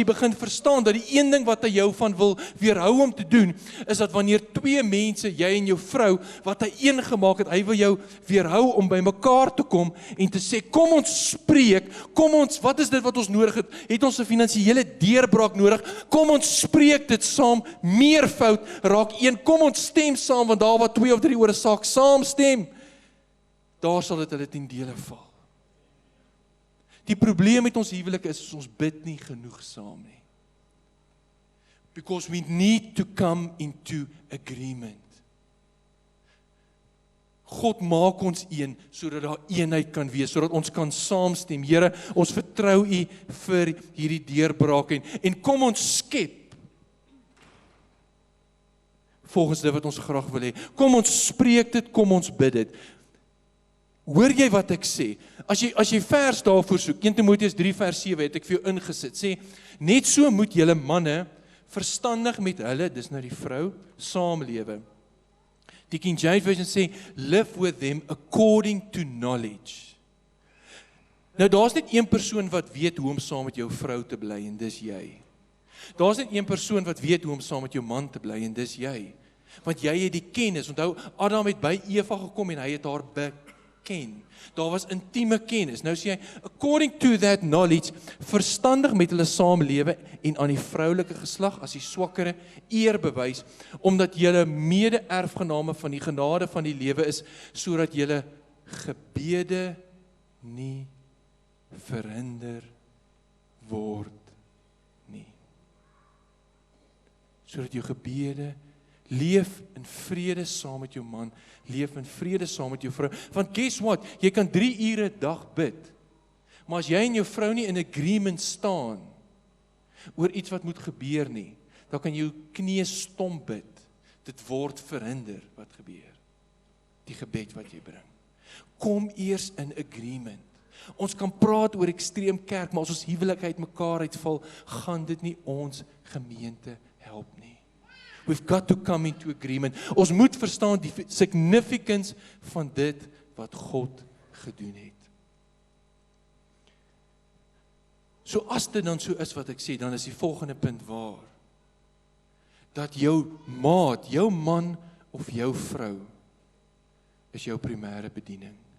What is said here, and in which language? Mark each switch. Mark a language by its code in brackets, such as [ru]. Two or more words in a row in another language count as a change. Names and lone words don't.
[af] begin verstaan dat die een ding wat hy jou van wil weerhou om te doen, is dat wanneer twee mense, jy en jou vrou, wat hy een gemaak het, hy wil jou weerhou om by mekaar te kom en te sê, kom ons spreek, kom ons, wat is dit wat ons nodig het ons 'n finansiële deurbraak nodig, kom ons spreek dit saam, meervoud raak een, kom ons stem saam, want daar waar 2 of 3 oor 'n saak saamstem, daar sal dit hulle ten dele val. Die probleem met ons huwelike is, ons bid nie genoeg saam nie. [en] Because we need to come into agreement. [af] God maak ons een, sodat daar eenheid kan wees, sodat ons kan saamstem. Here, ons vertrou U vir hierdie deurbraak en kom ons skep volgens dit wat ons graag wil hê. Kom ons spreek dit, kom ons bid dit. Hoor jy wat ek sê? As jy vers daarvoor soek, 1 Timoteus 3 vers 7 het ek vir jou ingesit, sê, net so moet julle manne verstandig met hulle, dis nou die vrou, saamlewe. Die King James Version sê, [en] live with them according to knowledge. [af] Nou daar's net een persoon wat weet hoe om saam met jou vrou te bly, en dis jy. Daar's net een persoon wat weet hoe om saam met jou man te bly, en dis jy. Want jy het die kennis. Onthou, Adam het by Eva gekom en hy het haar beken. Daar was intieme kennis. Nou sê hy, [en] according to that knowledge, [af] verstandig met hulle saamlewe en aan die vroulike geslag as die swakkere eer bewys, omdat julle mede-erfgename van die genade van die lewe is, sodat julle gebede nie verhinder word nie. Sodat jou gebede, leef in vrede saam met jou man, leef in vrede saam met jou vrou. Want [en] guess what, [af] jy kan 3 ure 'n dag bid, maar as jy en jou vrou nie [en] in agreement [af] staan oor iets wat moet gebeur nie, dan kan jou knie stomp bid. Dit word verhinder wat gebeur. Die gebed wat jy bring. Kom eers [en] in agreement. [af] Ons kan praat oor Extreem Kerk, maar as ons huwelik uit mekaar uitval, gaan dit nie ons gemeente help nie. [en] We've got to come into agreement. [af] Ons moet verstaan die significance van dit wat God gedoen het. So as dit dan so is wat ek sê, dan is die volgende punt waar. Dat jou maat, jou man of jou vrou is jou primêre bediening.